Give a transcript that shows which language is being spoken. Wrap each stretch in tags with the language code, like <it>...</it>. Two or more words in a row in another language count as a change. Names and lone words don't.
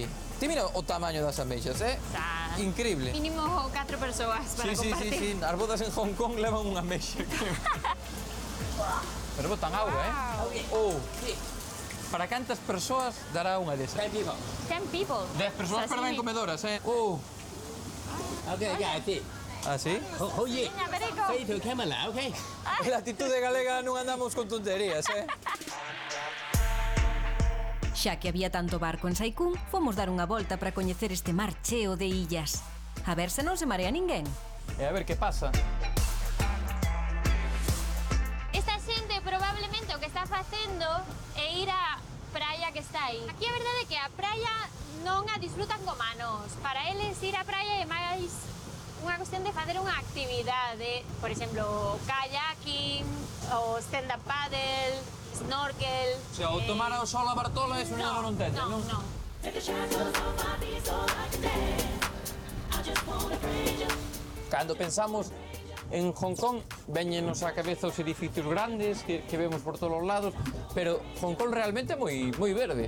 <gl>Ti mira o tamaño das ameixas, Está Increíble. mínimo 4 persoas para compartir. Sí. As bodas en Hong Kong levan unha ameixa. Pero botan auga, Oh. Para cantas persoas dará unha desas?</gl> <en>10 people. 10 people.</en> <gl>10 persoas para ben comedoras, Oh.</gl> <en>Okay, yeah, I did.</en> <gl>Ah, sí? Oye, Veña, Perico.</gl> <en>say to camera, okay?</en> <gl>La actitude galega non andamos con tonterías, Xa que había tanto barco en Sai Kung, fomos dar unha volta para coñecer este mar cheo de illas. A ver se non se marea ninguén. E a ver que pasa. Esta xente probablemente o que está facendo é ir á praia que está aí. Aquí a verdade é que a praia non a disfrutan como a nos. Para eles ir á praia é máis unha cuestión de facer unha actividade, por exemplo, kayaking, o</gl> <en>stand-up paddle,</en> <gl>snorkel. O sea, o tomar o sol a Bartola, eso non entende, non? Non. Cando pensamos En Hong Kong véñenos á cabeza os edificios grandes que vemos por todos os lados, pero Hong Kong realmente é moi verde.</gl>